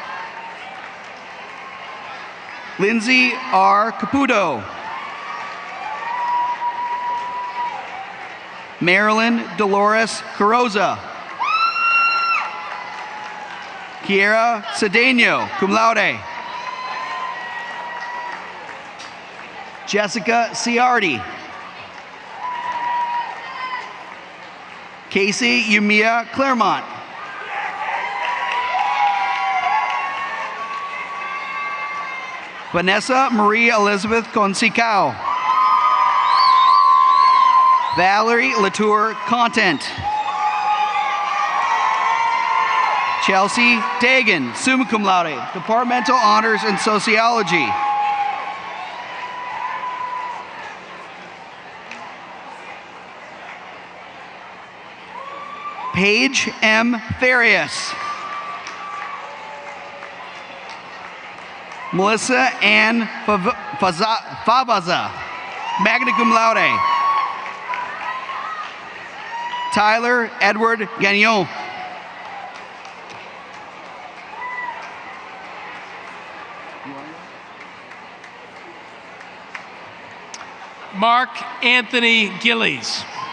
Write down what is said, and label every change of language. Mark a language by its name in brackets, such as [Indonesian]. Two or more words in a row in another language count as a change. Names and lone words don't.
[English] Lindsay R. Caputo. Marilyn Dolores Carroza. Kiera Cedeno, [Latin] cum laude. [English] Jessica Ciardi. Casey Yumia Claremont. Vanessa Marie Elizabeth Consicao. Valerie Latour Content. Chelsea Dagan, [Latin] summa cum laude, [English] departmental honors in sociology. Paige M. Farias. Melissa Ann Favaza, [Latin] magna cum laude. [English] Tyler Edward Gagnon. Mark Anthony Gillies.